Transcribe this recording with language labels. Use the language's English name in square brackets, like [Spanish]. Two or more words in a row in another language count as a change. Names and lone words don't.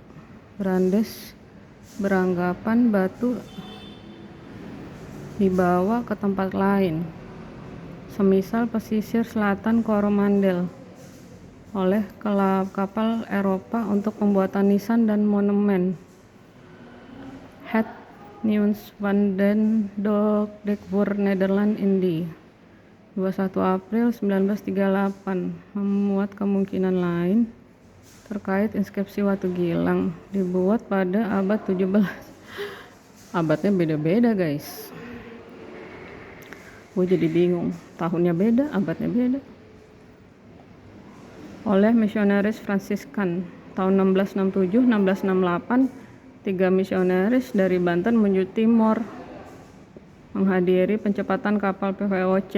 [Indonesian] Brandes beranggapan batu dibawa ke tempat lain, semisal pesisir selatan Coromandel, oleh kapal Eropa untuk pembuatan nisan dan monumen. Het Nieuws van den Dok voor Nederland Indie 21 April 1938 memuat kemungkinan lain terkait inskripsi Watu Gilang dibuat pada abad 17. Abadnya beda-beda guys. Gue jadi bingung, tahunnya beda, abadnya beda. Oleh misionaris Fransiskan tahun 1667-1668, 3 misionaris dari Banten menuju Timor menghadiri pencepatan kapal PVOC.